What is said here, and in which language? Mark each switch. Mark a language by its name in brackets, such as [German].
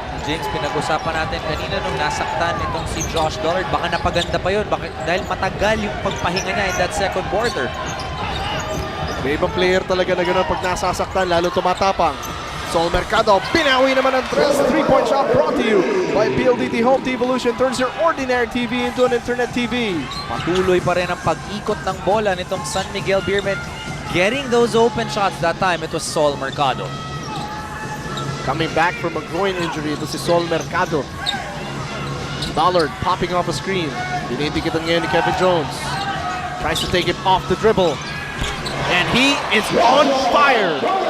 [Filipino] James, pinag-usapan natin kanina nung nasaktan itong si Josh Dollard. Baka napaganda pa yun. Dahil matagal yung pagpahinga niya [English] in that second quarter. [Filipino] May ibang player talaga na gano'n pag nasasaktan, lalo tumatapang. Sol Mercado, pinawi naman ang 3-point shot [English] brought to you by PLDT Home Evolution. Turns your ordinary TV into an internet TV. [Filipino] Patuloy pa rin ang pag-ikot ng bola nitong San Miguel Beermen. [English] Getting those open shots that time, it was Sol Mercado. Coming back from a groin injury, [Filipino] ito si [English] Sol Mercado. Dollard popping off a screen. [Filipino] Dinidikitan ngayon ni Kevin Jones. [English] Tries to take it off the dribble. And he is on fire.